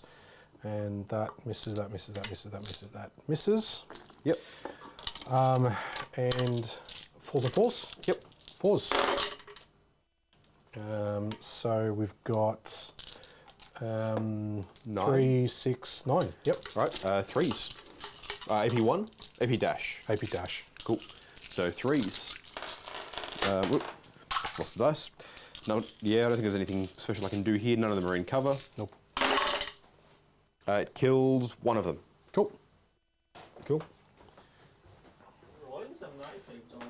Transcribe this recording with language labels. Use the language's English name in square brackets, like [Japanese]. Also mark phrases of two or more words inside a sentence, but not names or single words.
[English] And that misses, that misses, that misses, that misses, that misses. Yep. And 4s and 4s. Yep. 4s. So we've got 3, 6, 9. Yep. Right. 3s. AP1, AP dash. AP dash. Cool. So 3s. Whoop. Lost the dice. No, yeah, I don't think there's anything special I can do here. None of them are in cover. Nope. It kills one of them. Cool. Cool. Rolling some nice saves, Dalton.